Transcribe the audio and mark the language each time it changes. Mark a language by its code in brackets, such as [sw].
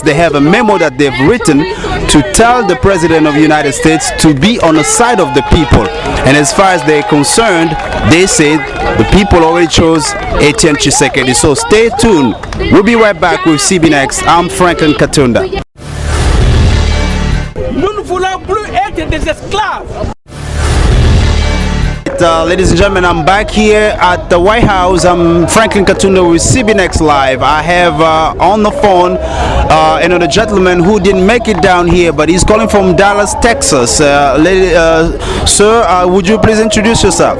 [en] They have a memo that they've written to tell the President of the United States to be on the side of the people. And as far as they're concerned, they say the people already chose Etienne Tshisekedi. So stay tuned. We'll be right back with CBNext. I'm Franklin Katunda. [fr] Nous ne voulons plus être des esclaves. [en] Ladies and gentlemen, I'm back here at the White House. I'm Franklin Katunda with Cbnextlive. I have on the phone another gentleman who didn't make it down here, but he's calling from Dallas, Texas. Sir, would you please introduce yourself?